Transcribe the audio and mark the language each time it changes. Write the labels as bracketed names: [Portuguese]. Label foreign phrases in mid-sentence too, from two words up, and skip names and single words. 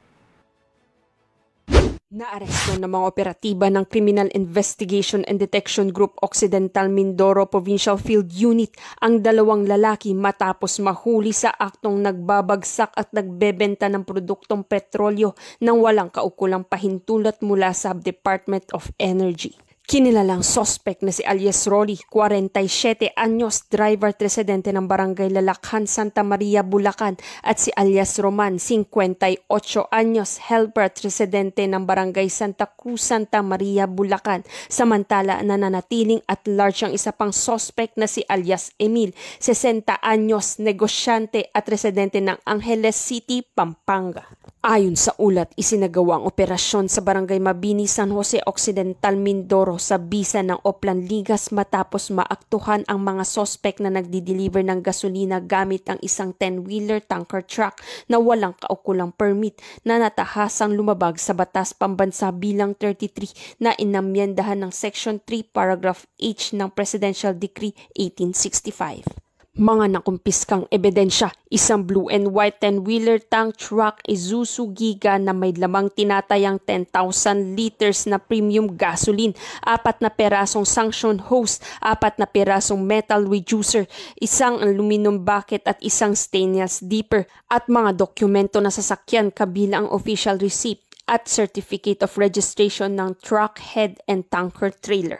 [Filipino] Naaresto ng mga operatiba ng Criminal Investigation and Detection Group Occidental Mindoro Provincial Field Unit ang 2 lalaki matapos mahuli sa aktong nagbabagsak at nagbebenta ng produktong petrolyo nang walang kaukulang pahintulot mula sa Department of Energy. Kinilalang sospek na si alias Rolly, 47 anyos, driver at residente ng barangay Lalakhan, Santa Maria, Bulacan, at si alias Roman, 58 anyos, helper at residente ng barangay Santa Cruz, Santa Maria, Bulacan. Samantala, nananatiling [English] at large [Filipino] ang isa pang sospek na si alias Emil, 60 anyos, negosyante at residente ng Angeles City, Pampanga. Ayon sa ulat, isinagawa ang operasyon sa Barangay Mabini, San Jose Occidental, Mindoro sa bisa ng Oplan Ligas matapos maaktuhan ang mga sospek na nagdi-deliver ng gasolina gamit ang isang [English] 10-wheeler tanker truck [Filipino] na walang kaukulang permit na natahasang lumabag sa Batas Pambansa bilang 33 na inamyendahan ng Section 3 Paragraph H ng Presidential Decree 1865. Mga nakumpiskang ebidensya, isang [English] blue and white 10-wheeler tank truck [Filipino] Isuzu Giga na may lamang tinatayang 10,000 liters na [English] premium gasoline, [Filipino] 4 na perasong [English] suction hose, [Filipino] 4 na perasong [English] metal reducer, [Filipino] isang [English] aluminum bucket [Filipino] at isang [English] stainless dipper, [Filipino] at mga dokumento na sasakyan kabilang ang [English] official receipt [Filipino] at [English] certificate of registration [Filipino] ng [English] truck head and tanker trailer.